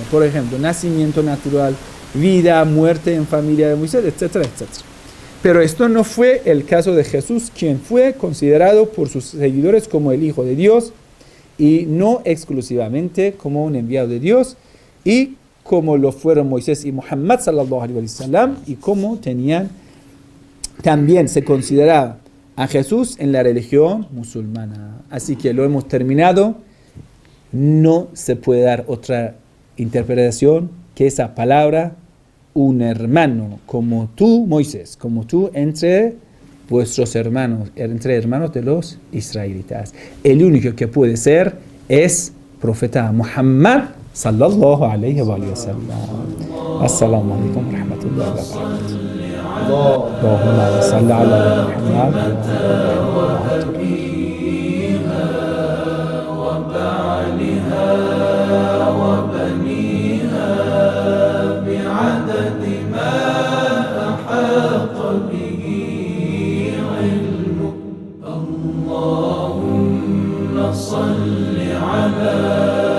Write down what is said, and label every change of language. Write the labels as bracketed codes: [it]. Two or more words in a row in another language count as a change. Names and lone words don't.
[es] Por ejemplo, nacimiento natural, vida, muerte en familia de Moisés, etcétera, etcétera. Pero esto no fue el caso de Jesús, quien fue considerado por sus seguidores como el Hijo de Dios y no exclusivamente como un enviado de Dios, y como lo fueron Moisés y Muhammad [ar] صلى الله عليه وسلم, [es] y como también se consideraba a Jesús en la religión musulmana. Así que lo hemos terminado. No se puede dar otra interpretación que esa palabra, un hermano como tú, Moisés, como tú entre vuestros hermanos, entre hermanos de los israelitas. El único que puede ser es profeta Muhammad [ar] صلى الله عليه وسلم. السلام عليكم ورحمة الله وبركاته. اللهم صل على محمد. بعدد ما أحاط به علمك اللهم صل على